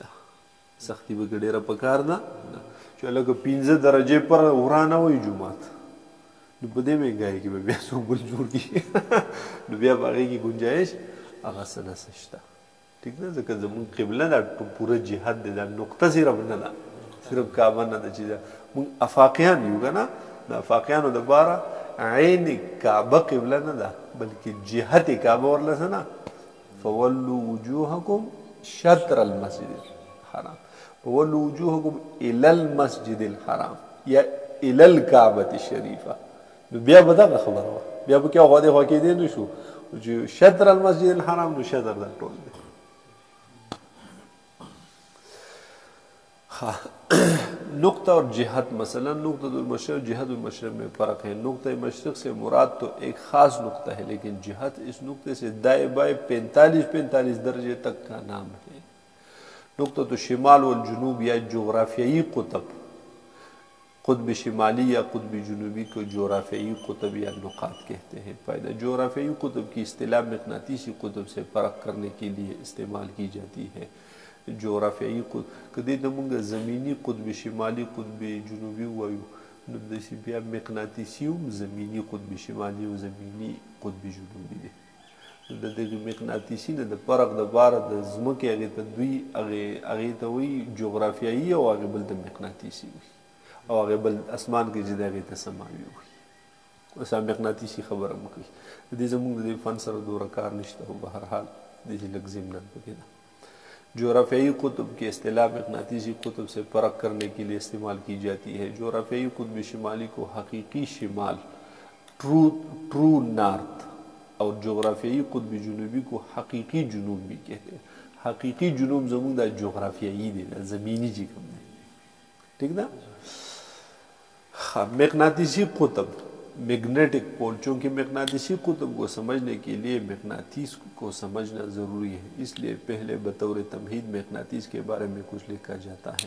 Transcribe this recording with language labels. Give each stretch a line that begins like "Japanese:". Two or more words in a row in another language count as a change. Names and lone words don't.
Pashto: سختي به که ډېره پکار ده نه، چې لکه 15 درجې پر ورانه وي جومات، نو په دې مهنګایي کې به بیا څوک بل جوړ کړي نو بیا په هغې کې ګنجایش هغه څه نه څه شته. ټیک ده. ځکه زمونږ قبله دا پوره جهت دی، دا نقطه صرف نه ده، صرف کعبه نه ده چې ده. مونږ افاقیان یو که نه، د افاقیانو دپاره عین کعبه قبله نه ده، بلکې جهت کعبه ورله څه نه.
Arabic: فولوا وجوهکم شطر المسجد الحرام، فولوا وجوهکم الی المسجد الحرام یا الی الکعبة الشریفه.
Pashto: نو بیا به دغه خبره وه، بیا به کې خوا دې خوا کېدی نه شو چې
Arabic: شطر المسجد الحرام.
Pashto: نو شطر دا ټول دی.
Urdu: نقطہ اور جہت. مثلا نقطہ المشرق جہت المشرق میں فرق ہے. نقطہ مشرق سے مراد تو ایک خاص نقطہ ہے، لیکن جہت اس نقطے سے دائیں بائیں 45 درجے تک کا نام ہے. نقطہ تو شمال والجنوب یا جغرافیائی قطب شمالی یا قطب جنوبی کو جغرافیائی قطب یا نقاط کہتے ہیں. فائدہ جغرافیائی قطب کی اصطلاح مقناطیسی قطب سے فرق کرنے کے لیے استعمال کی جاتی ہے.
Pashto: جغرافیائی قطب کدی دمونږ زمینی قطب شمالی قطب جنوبی وایو نو داسې بیا مقناطیسي هم زمینی قطب شمالی او زمینی قطب جنوبی دی. د دغه مقناطیسي نه د فرق دپاره د ځمکې هغې ته دوی هغې ته وایي جغرافیايي او هغې بل د مقناطیسي وایي او هغې بل اسمان کې چې دی هغې ته سماوي وایي. اوس مقناطیسي خبره مو کوي. د دې زموږ د دې فن سره دومره کار نشته خو به هر حال داسې لږ ضمناً پکې ده.
Urdu: جغرافیائی قطب کی اصطلاح مقناطیسی قطب سے فرق کرنے کے لیے استعمال کی جاتی ہے. جغرافیائی قطب شمالی کو حقیقی شمال
English: true north
Urdu: اور جغرافیائی قطب جنوبی کو حقیقی جنوب بھی کہتے ہیں.
Pashto: حقیقی جنوب زمون دا جغرافیائی دی دا زمینی جی کم دی. ٹھیک دا؟
Urdu: مقناطیسی قطب
English: magnetic pole.
Urdu: چونکہ مقناطیسی قطب کو سمجھنے کے لیے مقناطیس کو سمجھنا ضروری ہے اس لیے پہلے بطور تمہید مقناطیس کے بارے میں کچھ لکھا جاتا ہے.